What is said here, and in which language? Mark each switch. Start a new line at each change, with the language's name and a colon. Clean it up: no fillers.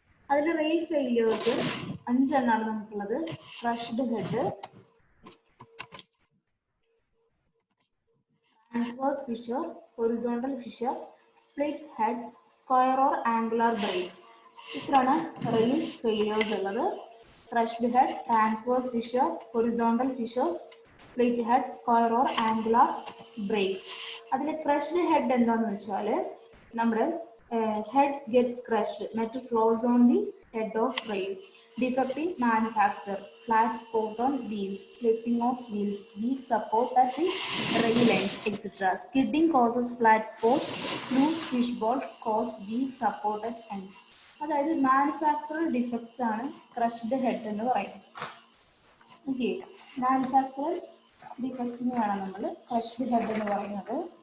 Malayalam: അതിൽ rail failures 5 എണ്ണമാണ് നമുക്കുള്ളത്. Crushed head, transverse Fisher, horizontal Fisher, split head, square or angular breaks. ഇത്രയാണ് rail failures ഉള്ളത്. Crushed head, transverse Fisher, horizontal fishers, split head, square or angular breaks. അതിൽ crushed head എന്താണെന്ന് വെച്ചാൽ നമ്മുടെ
English: head gets crushed, metal flows on the head of rail, defect in manufacture, flat spot on wheels, slipping of wheels, weak support at the rail end, etc. Skidding causes flat spot, loose fishbowl cause weak support at end.
Malayalam: അതായത് മാനുഫാക്ചറൽ defects ആണ് crushed head എന്ന് പറയുന്നത്. Okay, മാനുഫാക്ചറൽ ഡിഫക്റ്റിനെയാണ് നമ്മൾ crushed head എന്ന് പറയുന്നത്.